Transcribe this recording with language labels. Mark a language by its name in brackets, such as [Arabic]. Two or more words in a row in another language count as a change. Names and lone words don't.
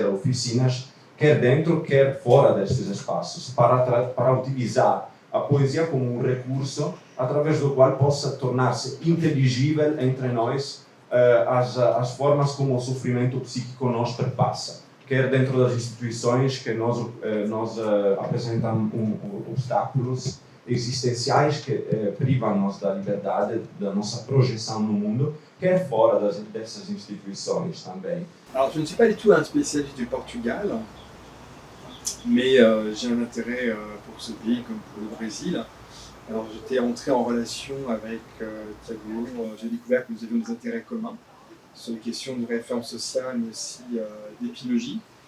[Portuguese] oficinas quer dentro, quer fora destes espaços, para utilizar a poesia como um recurso através do qual possa tornar-se inteligível entre nós as formas como o sofrimento psíquico nos perpassa, quer dentro das instituições que nos apresentam obstáculos existenciais que privam-nos da liberdade, da nossa projeção no mundo, quer fora dessas instituições também. [French] Alors, je ne suis pas du tout un spécialiste du Portugal, mais j'ai un intérêt pour ce pays comme pour le Brésil. Alors, j'étais entré en relation avec Thiago, j'ai découvert que nous avions des intérêts communs sur les questions de réforme sociale, mais aussi d'épidémiologie.